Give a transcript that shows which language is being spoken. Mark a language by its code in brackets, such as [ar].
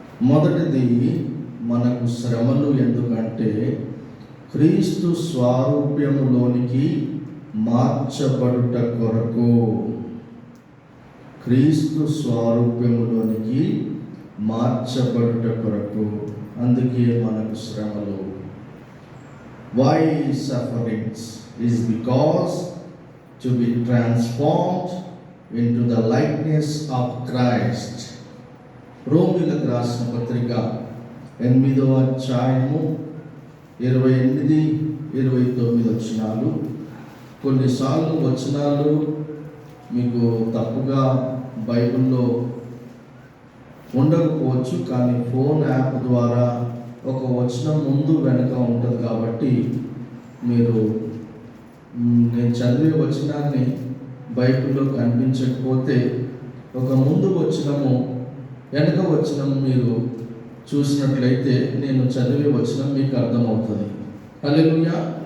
[te] మొదటిది, మనకు శ్రమలు ఎందుకంటే క్రీస్తు స్వారూప్యములోనికి మార్చబడుట కొరకు. క్రీస్తు స్వారూప్యములోనికి మార్చబడుట కొరకు, అందుకే మనకు శ్రమలు. [en] Why sufferings is because to be transformed into the likeness of Christ. [te] రోమీయులకు రాసిన పత్రిక 8వ అధ్యాయము 28, 29 వచనాలు. కొన్నిసార్లు వచనాలు మీకు తప్పుగా బైబిల్లో ఉండకపోవచ్చు, కానీ ఫోన్ యాప్ ద్వారా ఒక వచనం ముందు వెనక ఉంటుంది కాబట్టి మీరు నేను చదివే వచనాన్ని బైబిల్లో కనిపించకపోతే ఒక ముందు వచనము వెనక వచనము మీరు చూసినట్లయితే నేను చదివే వచనం మీకు అర్థమవుతుంది. హల్లెలూయా.